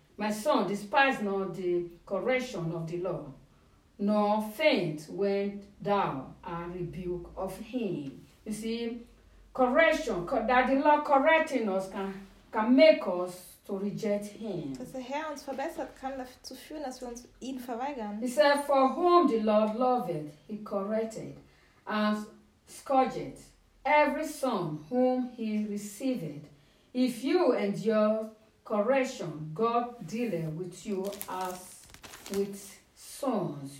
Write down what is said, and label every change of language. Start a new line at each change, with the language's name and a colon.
English: My son, despise not the correction of the law, nor faint when thou art rebuked of him. You see, correction, that the Lord correcting us can make us to reject him.
German: Dass der Herr uns verbessert, kann dazu führen, dass wir uns ihn verweigern.
English: He said, for whom the Lord loveth, he corrected and scourgeth every son whom he received. If you endure correction, God dealeth with you as with sons.